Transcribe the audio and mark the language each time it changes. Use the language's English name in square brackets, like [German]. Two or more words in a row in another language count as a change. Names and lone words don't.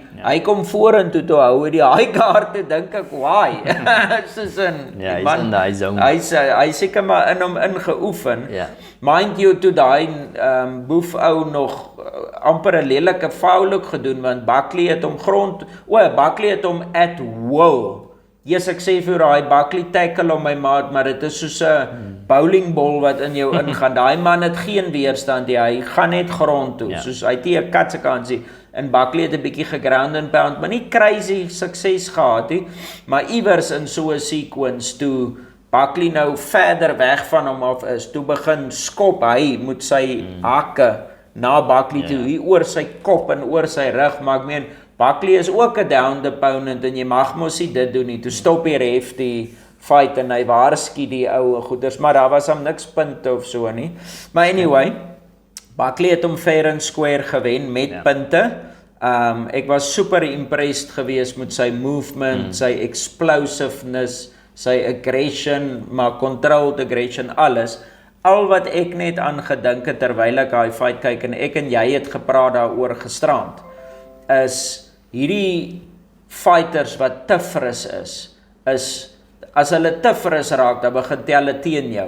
[Afrikaans] Hy kom vorentoe toe hou die [English] high guard [Afrikaans] toe dink ek, why? Soos die man, hy seker maar in hom ingeoefen. [English] Mind you, [Afrikaans] toe daai boef ou nog amper 'n lelike foul ook gedoen, want Buckley het hom Buckley het hom [English] at will. [Afrikaans] Yes, ek sê vir daai Buckley tackle om my maat, maar dit is soos 'n bowlingbal wat in jou ingaan. Daai man het geen weerstand nie, hy gaan net grond toe, soos hy het 'n kat se kansie. En Buckley het 'n bietjie [English] geground and pound, [Afrikaans] maar nie crazy sukses gehad nie, maar iewers in so 'n sequence toe Buckley nou verder weg van hom af is, toe begin skop hy met sy hakke na Buckley toe, hier oor sy kop en oor sy rug, maar ek meen, Buckley is ook 'n [English] downed opponent [Afrikaans] en jy mag mos nie dit doen nie, toe stop die ref die fight en hy waarsku die ou goeders, maar daar was hom niks punte of so nie. Maar anyway, Buckley het hom [English] fair and square [Afrikaans] gewen met punte. Ek was [English] super impressed [Afrikaans] geweest met sy movement, sy explosiveness, sy aggression, maar [English] controlled aggression, [Afrikaans] alles. Al wat ek net aan gedink het terwyl ek daai fight kyk en ek en jy het gepraat daaroor gisterand, is hierdie fighters wat te fris is as hulle te fris raak, dan begin tel teen jou.